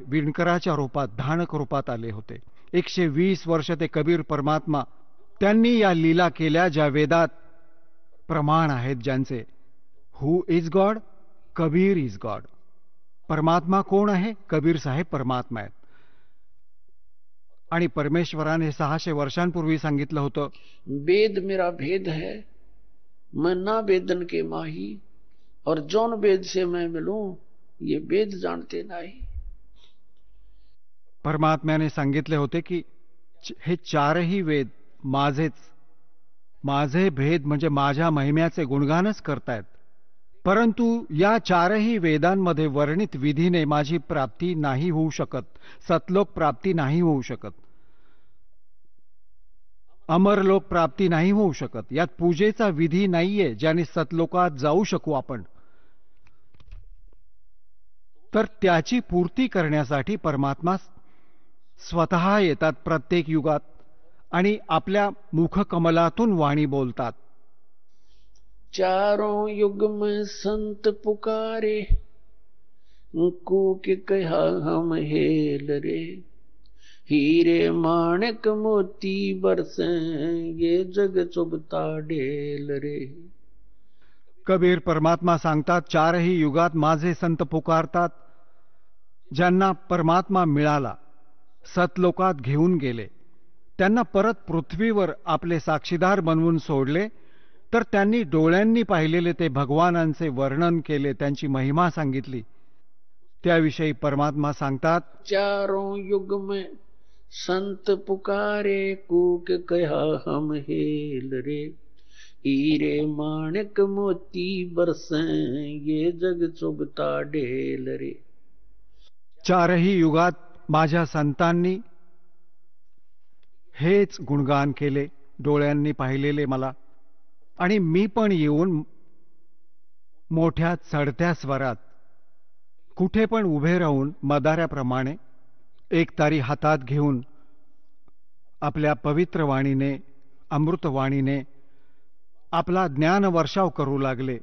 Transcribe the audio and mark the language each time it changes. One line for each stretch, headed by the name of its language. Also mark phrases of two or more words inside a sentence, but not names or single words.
Marathi: विणकराच्या रूपात, धानक रूपात आले होते. 120 वर्ष ते कबीर परमात्मा त्यांनी या लीला केल्या ज्या वेदात प्रमाण आहेत ज्यांचे.
English: Who is God? Kabir is God.
Marathi: परमात्मा कोण आहे? कबीर साहेब परमात्मा आहेत. आणि परमेश्वराने 600 वर्षांपूर्वी सांगितलं होतं,
Hindi: वेद मेरा भेद है, मैं ना वेदन के माही, और जौन वेद से मैं मिलूं ये वेद जानते नाही.
Marathi: परमात्म्याने सांगितले होते की हे 4ही वेद माझे भेद म्हणजे माझ्या महिम्याचे गुणगानच करतायत. परंतु या 4ही वेदांमध्ये वर्णित विधीने माझी प्राप्ती नाही होऊ शकत. सतलोक प्राप्ती नाही होऊ शकत. अमरलोक प्राप्ती नाही होऊ शकत. यात पूजेचा विधी नाहीये ज्याने सतलोकात जाऊ शकू आपण. तर त्याची पूर्ती करण्यासाठी परमात्मा स्वतः येतात प्रत्येक युगात आणि आपल्या मुखकमलातून वाणी बोलतात.
Hindi: चारों युग में संत पुकारे, कूके कहा हम हेल रे, हीरे माणिक मोती बरसे, ये जग चुभता ढेल रे.
Marathi: कबीर परमात्मा सांगतात, 4ही युगात माझे संत पुकारतात. ज्यांना परमात्मा मिळाला, सतलोकात घेऊन गेले, त्यांना परत पृथ्वीवर आपले साक्षीदार बनवून सोडले, तर त्यांनी डोळ्यांनी पाहिलेले ते भगवानांचे वर्णन केले, त्यांची महिमा सांगितली. त्याविषयी परमात्मा सांगतात,
Hindi: चारों युग में संत पुकारे, कूक कहा हम हेल रे, हीरे माणिक मोती बरसे, ये जग चुभता ढेल रे.
Marathi: 4ही युगात माझ्या संतांनी हेच गुणगान केले, डोळ्यांनी पाहिलेले मला. आणि मी पण येऊन मोठ्या चढत्या स्वरात कुठे पण उभे राहून मदाऱ्याप्रमाणे एकतारी हातात घेऊन आपल्या पवित्र वाणीने, अमृतवाणीने आपला ज्ञान वर्षाव करू लागले.